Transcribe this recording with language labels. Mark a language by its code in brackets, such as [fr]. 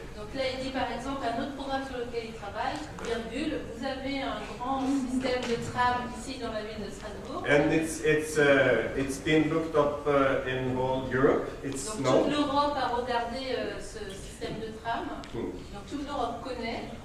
[fr] Donc là, il dit par exemple un autre programme sur lequel il travaille, virgule, vous avez un grand système de tram ici dans la ville de Strasbourg. [en] And it's been looked up in whole Europe. It's [fr] Donc [en] known. [fr] toute l'Europe a regardé ce système de tram. Donc toute l'Europe connaît.